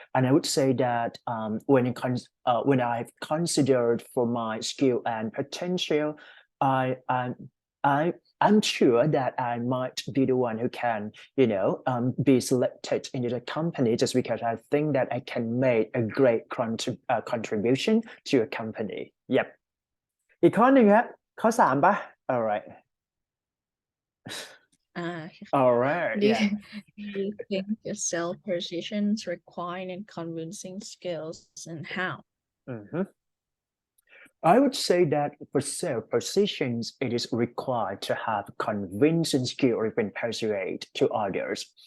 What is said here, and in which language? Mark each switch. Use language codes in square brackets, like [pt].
[en] And I would say that when I've considered for my skill and potential, I I'm I I'm sure that I might be the one who can, be selected into the company just because I think that I can make a great contribution to a company. Yep. [th] อีกข้อหนึ่งครับข้อสามปะ alright alright [en] Do yeah you think your sales positions require and convincing skills and how? Mhm. I would say that for sales positions, it is required to have convincing skill or even persuade to others.